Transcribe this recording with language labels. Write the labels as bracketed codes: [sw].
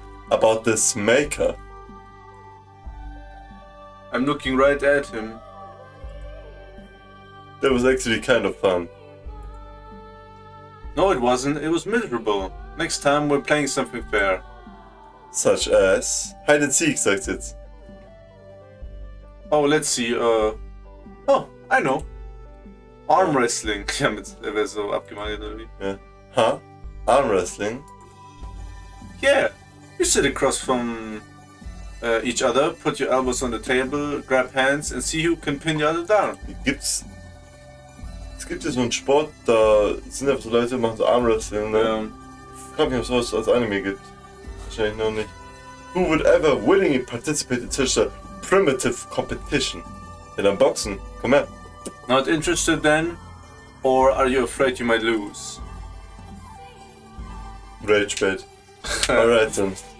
[en] About this maker. I'm looking right at him. That was actually kind of fun. No, it wasn't. It was miserable. Next time we're playing something fair. Such as... Hide and seek, [de] sagt jetzt. [en] Oh, let's see. Oh, I know. Arm wrestling. [de] Ja, er wäre so abgemagert oder wie? [en] Ja. Huh? Arm wrestling? Yeah. You sit across from each other, put your elbows on the table, grab hands and see who can pin the other down. [de] Es gibt ja so einen Sport, da sind einfach so Leute, die machen so Arm wrestling, ne? Ja. Ich frage mich, ob es sowas als Anime gibt. Wahrscheinlich noch nicht. [en] Who would ever willingly participate in such a primitive competition? [de] Ja, dann Boxen. Komm her. [en] Not interested then? Or are you afraid you might lose? Rage bait. Alright then.